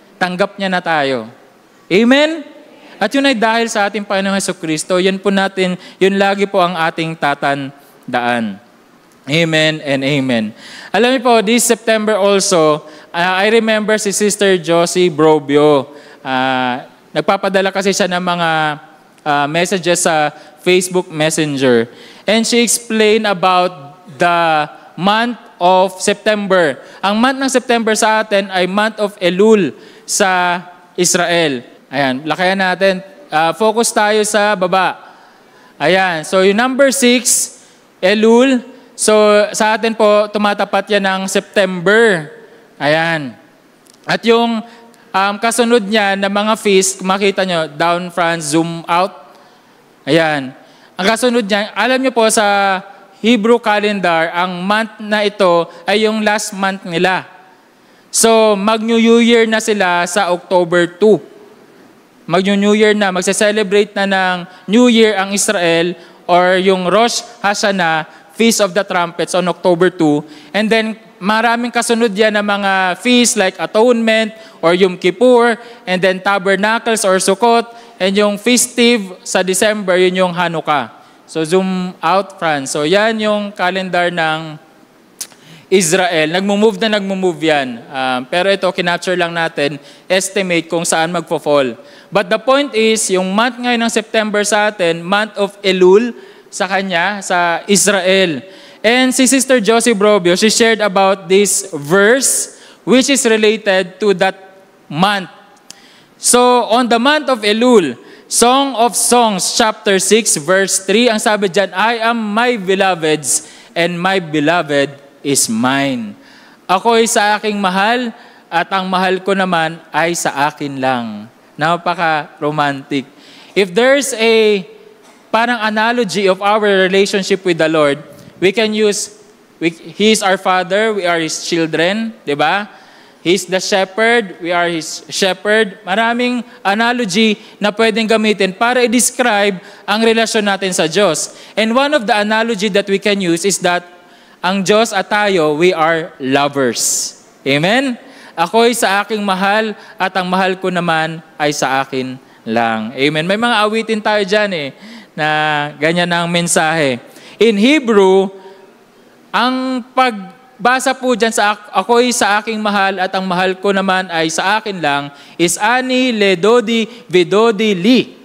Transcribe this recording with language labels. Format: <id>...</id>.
<tl>Tanggap niya na tayo. Amen? At yun ay dahil sa ating Panginoong Jesucristo, yun lagi po ang ating tatandaan.</tl> <en>Amen and amen.</en> <tl>Alam niyo po,</tl> <en>this September also, I remember si Sister Josie Brobio.</en> <tl>Nagpapadala kasi siya ng mga messages sa Facebook Messenger.</tl> <en>And she explained about the month of September.</en> <tl>Ang month ng September sa atin ay month of Elul sa Israel. Ayan, lakayan natin. Focus tayo sa baba. Ayan, so yung number 6, Elul. So sa atin po, tumatapat yan ng September. Ayan. At yung kasunod niya na mga feast, makita nyo, down, France, zoom out. Ayan. Ang kasunod niya, alam nyo po sa Hebrew calendar, ang month na ito ay yung last month nila. So mag-New Year na sila sa October 2. Mag-New Year na, magse-celebrate na ng New Year ang Israel or yung Rosh Hashanah, Feast of the Trumpets on October 2. And then, maraming kasunod yan na mga feasts like Atonement or Yom Kippur, and then Tabernacles or Sukkot, and yung festive sa December, yun yung Hanukkah. So, zoom out, France. So, yan yung calendar ng Israel. Nagmo-move yan. Pero ito, kinapture lang natin, estimate kung saan magpo-fall.</tl> <en>But the point is,</en> <tl>yung month ngayon ng September sa atin, month of Elul, sa kanya, sa Israel.</tl> <en>And si Sister Josie Brobio, she shared about this verse which is related to that month. So, on the month of Elul, Song of Songs, chapter 6, verse 3,</en> <tl>ang sabi dyan,</tl> <en>I am my beloved's and my beloved is mine.</en> <tl>Ako'y sa aking mahal at ang mahal ko naman ay sa akin lang. Napaka-romantic.</tl> <en>If there's a parang analogy of our relationship with the Lord, we can use, He is our Father, we are His children,</en> <tl>di ba?</tl> <en>He's the shepherd, we are His shepherd.</en> <tl>Maraming analogy na pwedeng gamitin para i-describe ang relasyon natin sa Diyos.</tl> <en>And one of the analogy that we can use is that</en> <tl>ang Diyos at tayo,</tl> <en>we are lovers. Amen?</en> <tl>Ako'y sa aking mahal at ang mahal ko naman ay sa akin lang. Amen? May mga awitin tayo dyan na ganyan ang mensahe. In Hebrew, ang pagbasa po dyan sa ako'y sa aking mahal at ang mahal ko naman ay sa akin lang is</tl> <he>ani, ledodi, vidodi, li.</he>